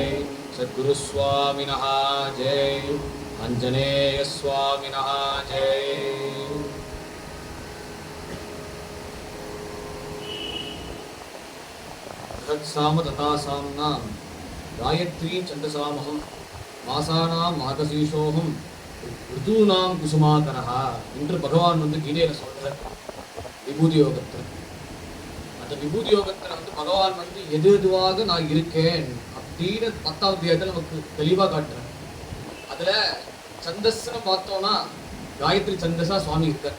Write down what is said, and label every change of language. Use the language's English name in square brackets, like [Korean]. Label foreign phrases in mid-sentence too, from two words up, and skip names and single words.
[Sanskrit] सद्गुरु स्वामिनः जय। आंजनेय स्वामिनः जय। बृहत्साम तथा साम्नां गायत्री छन्दसामहं मासानां मार्गशीर्षोऽहं ऋतूनां कुसुमाकरः [Tamil] என்று பகவான் கீதையில சொல்றார் விபூதி யோகத்துல. அந்த விபூதி யோகத்துல பகவான் எது எதுவாக நான் இருக்கேன் அப்படின்னு 10வது அத்தியாயத்துல நமக்கு தெளிவா காட்டுறேன். அதுல சந்தஸ்ன்னு பார்த்தோம்னா காயத்ரி சந்தஸா சுவாமி இருக்கார்.